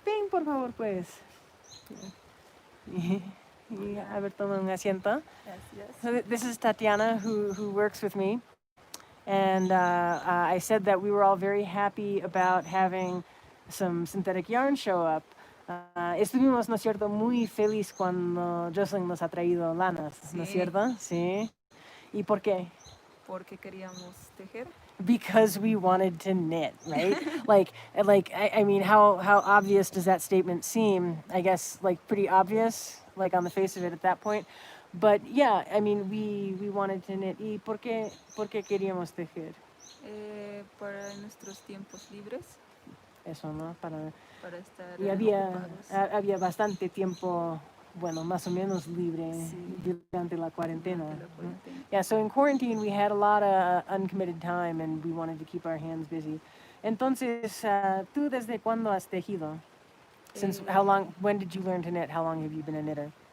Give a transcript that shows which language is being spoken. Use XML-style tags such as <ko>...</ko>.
<es>Ven, por favor, pues. A ver, toma un asiento.</es> <en>So this is Tatiana, who works with me. And I said that we were all very happy about having some synthetic yarn show up.</en> <es>Estuvimos, ¿no es cierto?, muy feliz cuando Jocelyn nos ha traído lanas, ¿no es cierto? Sí. ¿Y por qué? Porque queríamos tejer.</es> <en>Because we wanted to knit, right? I mean, how obvious does that statement seem? I guess like pretty obvious, like on the face of it at that point. But yeah, I mean, we wanted to knit.</en> <es>¿Y por qué queríamos tejer? Para nuestros tiempos libres. Eso, ¿no? Para estar y había bastante tiempo, bueno, más o menos libre durante la cuarentena.</es> <en>Yeah, so in quarantine we had a lot of uncommitted time and we wanted to keep our hands busy.</en> <es>Entonces, ¿tú desde cuándo has tejido?</es> <en>Since how long? When did you learn to knit? How long have you been a knitter?</en>